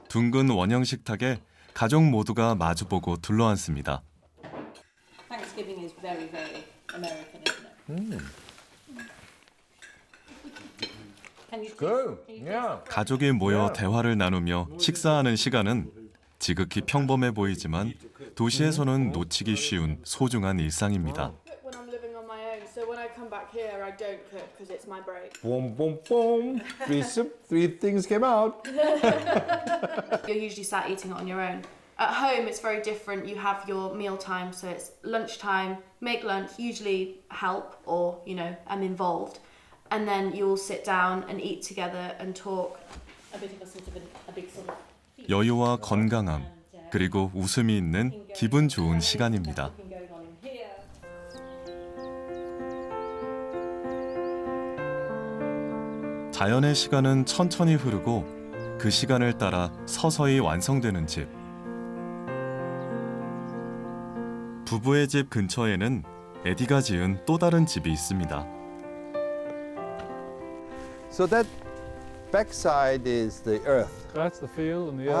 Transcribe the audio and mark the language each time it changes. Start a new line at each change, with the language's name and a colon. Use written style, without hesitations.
Korean: 둥근 원형 식탁에 가족 모두가 마주보고 둘러앉습니다.
English: Thanksgiving is very, very American, isn't it? Can you Good. taste- can you taste Yeah.
Korean: 가족이 모여 대화를 나누며 식사하는 시간은 지극히 평범해 보이지만 도시에서는 놓치기 쉬운 소중한 일상입니다.
English: When I'm living on my own, so when I come back here, I don't cook because it's my break. Boom, boom, boom. Three things came out. You're usually sat eating it on your own. At home, it's very different. You have your meal time, so it's lunchtime, make lunch, usually help or, you know, I'm involved. And then you all sit down and eat together and talk. a bit of a sort of a big sort of feast
Korean: 여유와 건강함, 그리고 웃음이 있는 기분 좋은 시간입니다.
English: thing going on in here.
Korean: 자연의 시간은 천천히 흐르고 그 시간을 따라 서서히 완성되는 집. 부부의 집 근처에는 에디가 지은 또 다른 집이 있습니다.
English: So that backside is the earth. That's the field, and the earth